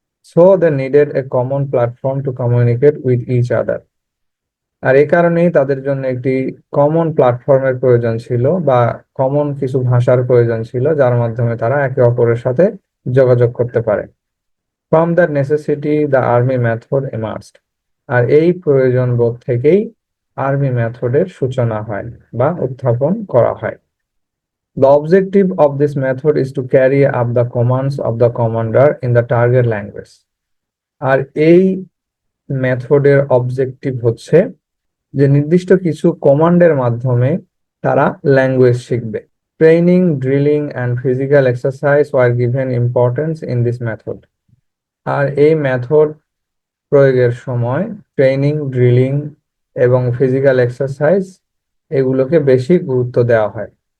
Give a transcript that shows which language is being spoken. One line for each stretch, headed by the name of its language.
English: so they needed a common platform to communicate with each other,
Bangla: আর এই কারণেই তাদের জন্য একটি কমন প্ল্যাটফর্মের প্রয়োজন ছিল বা কমন কিছু ভাষার প্রয়োজন ছিল, যার মাধ্যমে তারা একে অপরের সাথে যোগাযোগ করতে পারে।
English: from that necessity the army method emerged,
Bangla: আর এই প্রয়োজন বোধ থেকেই আর্মি মেথডের সূচনা হয় বা উত্থাপন করা হয়।
English: The objective of this method is to carry up the commands of the commander in the target language.
Bangla: আর এই মেথডের অবজেক্টিভ হচ্ছে যে নির্দিষ্ট কিছু কমান্ডের মাধ্যমে তারা ল্যাঙ্গুয়েজ শিখবে।
English: Training, drilling and physical exercise were given importance in this method.
Bangla: আর এই মেথড প্রয়োগের সময় ট্রেনিং, ড্রিলিং এবং ফিজিক্যাল এক্সারসাইজ এগুলোকে বেশি গুরুত্ব দেওয়া হয়।